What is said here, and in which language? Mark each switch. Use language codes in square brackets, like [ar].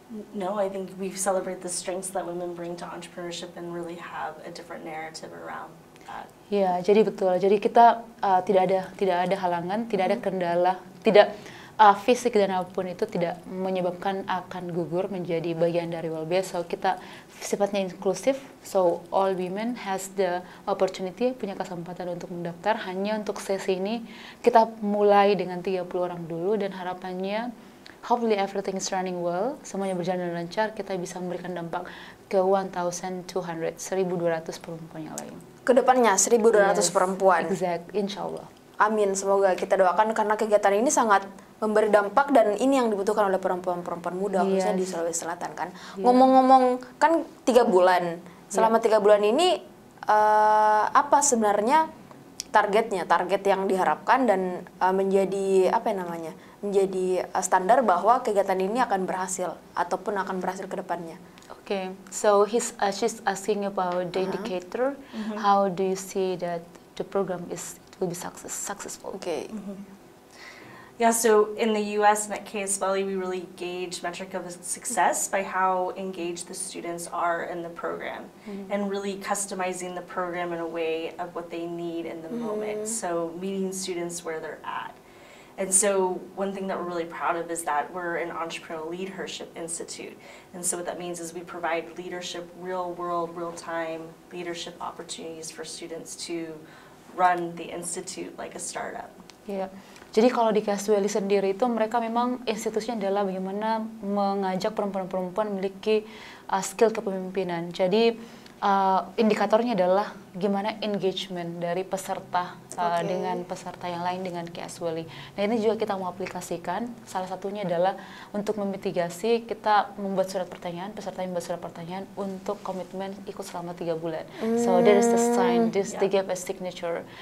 [en] No, I think we celebrate the strengths that women bring to entrepreneurship and really have a different narrative around that. [id] Ya, jadi betul. Jadi kita tidak ada halangan, tidak ada kendala, fisik dan apapun itu tidak menyebabkan akan gugur menjadi bagian dari WLB. So kita sifatnya inklusif. [en] So all women has the opportunity, [id] punya kesempatan untuk mendaftar. Hanya untuk sesi ini kita mulai dengan 30 orang dulu dan harapannya [en] hopefully everything is running well, [id] semuanya berjalan dengan lancar, kita bisa memberikan dampak ke 1,200 perempuan yang lain. Kedepannya 1.200 perempuan. [en] Exact, [id] insya Allah. Amin, semoga kita doakan karena kegiatan ini sangat memberi dampak dan ini yang dibutuhkan oleh perempuan-perempuan muda khususnya di Sulawesi Selatan kan. Ngomong-ngomong kan 3 bulan, selama 3 bulan ini apa sebenarnya target yang diharapkan dan menjadi menjadi standar bahwa kegiatan ini akan berhasil ataupun akan berhasil ke depannya. [en] Okay, so she's asking about the indicator. How do you see that the program will be successful? Okay. Yeah, so in the US and at KSLE, we really gauge metric of success by how engaged the students are in the program and really customizing the program in a way of what they need in the moment. So meeting students where they're at. And so one thing that we're really proud of is that we're an entrepreneurial leadership institute. And so what that means is we provide leadership, real world, real-time leadership opportunities for students to run the institute like a startup. Yeah. [id] Jadi kalau di Caswelly sendiri itu mereka memang institusinya adalah bagaimana mengajak perempuan-perempuan memiliki skill kepemimpinan. Jadi indikatornya adalah gimana engagement dari peserta dengan peserta yang lain dengan Caswelly. Nah ini juga kita mau aplikasikan. Salah satunya adalah untuk memitigasi kita membuat surat pertanyaan, peserta membuat surat pertanyaan untuk komitmen ikut selama 3 bulan. [en] So there is the sign, they give a signature.